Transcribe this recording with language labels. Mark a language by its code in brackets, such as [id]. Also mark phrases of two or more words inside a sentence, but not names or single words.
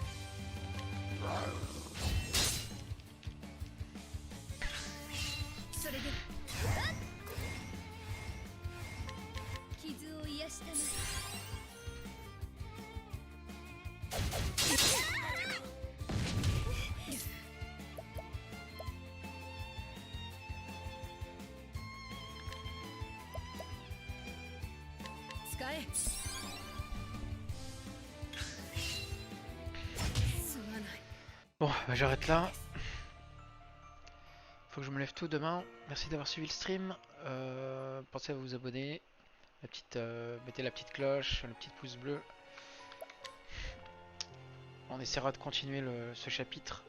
[ja] それでは傷を癒したまえ。使え。すまない。 [fr] Bon, bah, j'arrête là. Faut que je me lève tôt demain. Merci d'avoir suivi le stream. Pensez à vous abonner. Mettez la petite cloche, le petit pouce bleu. On essaiera de continuer ce chapitre.